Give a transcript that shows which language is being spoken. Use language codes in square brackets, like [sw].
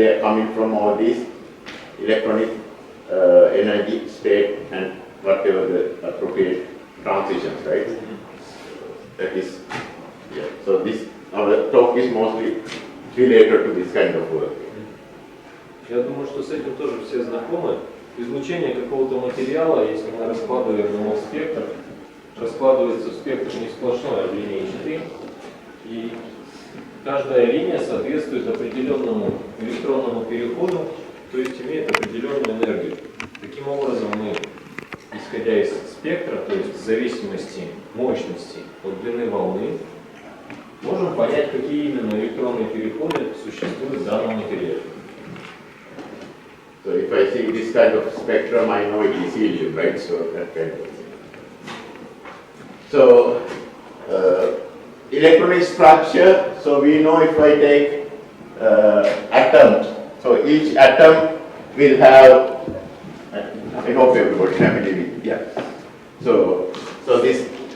[en] They are coming from all these electronic energy state and whatever the appropriate transitions, right? That is, yeah. So this our talk is mostly related to this kind of work. [ru] Я думаю, что с этим тоже все знакомы. Излучение какого-то материала, если мы раскладываем его в спектр, раскладывается в спектр не сплошной, а линейный. И каждая линия соответствует определенному электронному переходу, то есть имеет определенную энергию. Таким образом, мы, исходя из спектра, то есть в зависимости мощности от длины волны, можем понять, какие именно электронные переходы существуют в данном материале. [en] So if I see this kind of spectrum, I know it is helium, right? So that kind of thing. So electronic structure, so we know if I take atoms, so each atom will have, I hope everybody is familiar with, yeah. So this